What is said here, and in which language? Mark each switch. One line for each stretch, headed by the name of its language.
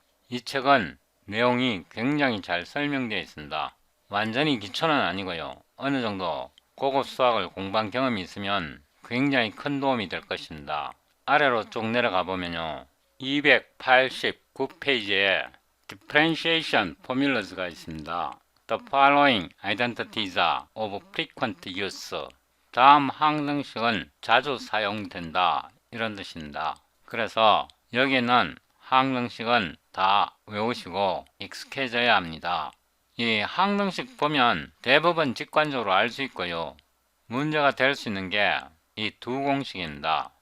Korean: 이 책은 내용이 굉장히 잘 설명되어 있습니다. 완전히 기초는 아니고요. 어느 정도 고급 수학을 공부한 경험이 있으면 굉장히 큰 도움이 될 것입니다. 아래로 쭉 내려가 보면요. 289페이지에 Differentiation Formulas가 있습니다.
English: The following identities of frequent use.
Korean: 다음 항등식은 자주 사용된다. 이런 뜻입니다. 그래서 여기는 항등식은 다 외우시고 익숙해져야 합니다. 이 항등식 보면 대부분 직관적으로 알 수 있고요. 문제가 될 수 있는 게 이 두 공식입니다.